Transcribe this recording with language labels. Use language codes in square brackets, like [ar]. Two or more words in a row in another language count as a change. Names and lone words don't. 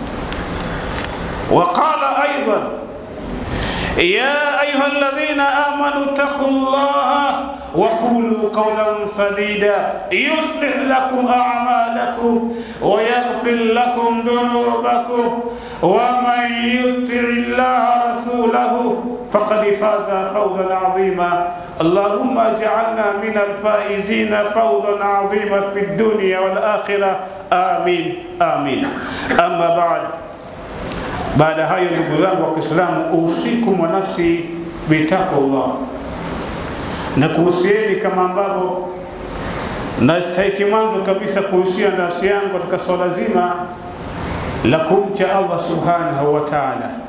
[ar] وقال أيضا: يا أيها الذين آمنوا اتقوا الله وقولوا قولا سديدا يصلح لكم أعمالكم ويغفر لكم ذنوبكم ومن يطع الله رسوله فقد فاز فوزا عظيما. اللهم اجعلنا من الفائزين فوزا عظيما في الدنيا والآخرة آمين آمين. أما بعد، [sw] baada hayo ndugu zangu wa Kiislamu, [ar] أوصيكم ونفسي بتقوى الله, [sw] na kuhusieni kama ambavyo nastahiki mwanzo kabisa kuhusia nafsi yangu katika swala zima la kumcha Allah [ar] سبحانه وتعالى.